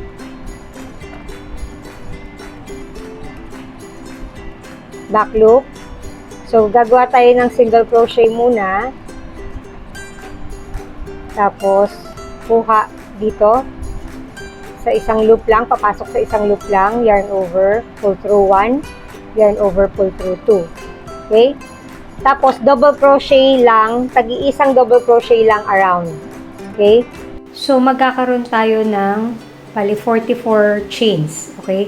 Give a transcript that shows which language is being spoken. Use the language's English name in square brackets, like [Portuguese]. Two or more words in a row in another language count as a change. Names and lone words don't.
[English] Back loop. [Filipino] So, gagawa tayo ng [English] single crochet [Filipino] muna. Tapos, kuha dito. Sa isang loop lang, papasok sa isang loop lang. [English] Yarn over, pull through 1. Yarn over, pull through 2. [Filipino] Okay. Tapos, [English] double crochet [Filipino] lang. Tagi-isang [English] double crochet [Filipino] lang around. Okay. So, magkakaroon tayo ng bali 44 chains. Okay?